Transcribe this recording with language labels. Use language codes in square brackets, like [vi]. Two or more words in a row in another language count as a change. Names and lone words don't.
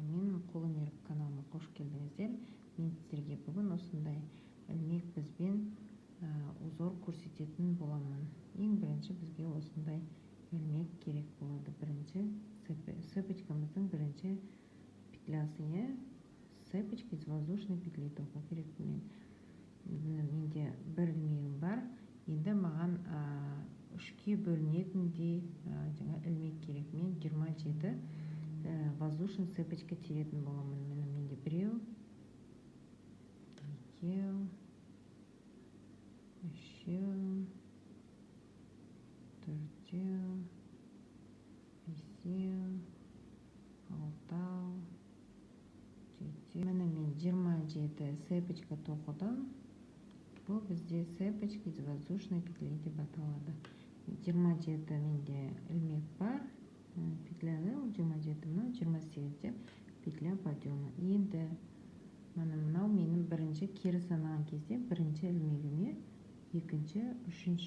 [kk] Мен қолөнер каналыма қош келдіңіздер. Мен сіздерге бүгін осындай ілмек бізбен узор көрсететін боламын. Ең бірінші бізге осындай ілмек керек болады. Бірінші цепочкамыздың бірінші петлясы, [ru] цепочка из воздушной петли [kk] тоқу керек. Менде бір ілмегім бар. Енді маған үшке бөлінетіндей жаңа ілмек керек. Мен 27 [ru] воздушный цепочка [kk] теретін боламын. Менде біреу, екеу, үшеу, төртеу, бесеу, алтау, жетеу. Мен 27 цепочка тоқыдым. Бұл бізде [ru] цепочка из воздушной петли [kk] деп аталады. 27 менде ілмек бар. Петляны 27-ні 28-де [ru] петля подъема. [kk] Енді мынау менің бірінші кері санаған кезде бірінші ілмегіме, екінші, үшінші.